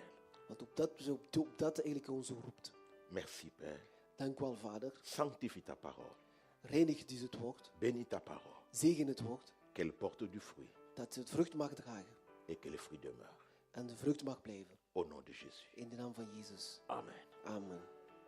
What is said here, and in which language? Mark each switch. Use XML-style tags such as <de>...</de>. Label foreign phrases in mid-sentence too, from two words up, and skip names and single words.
<nl>Want op dat eigenlijk ons roept.</nl> <fr>Merci Père.</fr> <nl>Dank u wel, Vader.</nl> <fr>Sanctifie ta parole.</fr> <nl>Reinig dus het woord.</nl> <fr>Bénis ta parole.</fr> <nl>Zegen het woord.</nl> <fr>Qu'elle porte du fruit</fr> <nl>Dat het vrucht mag dragen.</nl> <fr>et que les fruits demeurent.</fr> <nl>En de vrucht mag blijven.</nl> <fr>Au nom de Jésus.</fr> <nl>In de naam van Jezus.</nl> <fr>Amen.</fr> <nl>Amen.</nl>